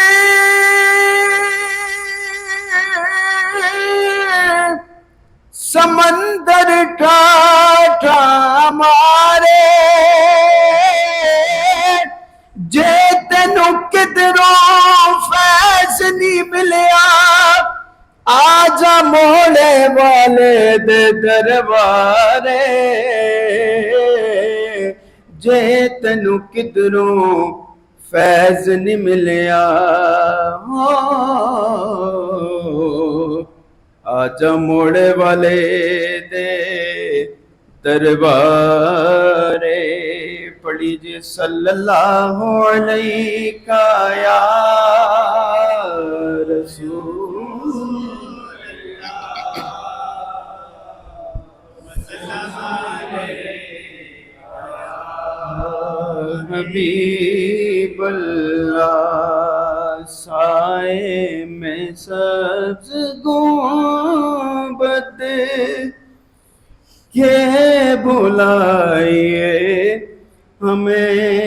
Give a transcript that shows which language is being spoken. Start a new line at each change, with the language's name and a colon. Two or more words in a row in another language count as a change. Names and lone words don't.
Punjabi: سمندر ٹھاٹھا مارے، جے تینو کدروں فیض نہیں ملیا، آجا موڑے والے دے دربارے، جے تینو کدروں فیض نہیں ملیا، آجا موڑے والے دے دربارے، پڑھی جی
Arabic: صلی اللہ علیہ یا رسول حبیب اللہ،
Urdu: سائے میں سبز گنبد کے بلائیے ہمیں،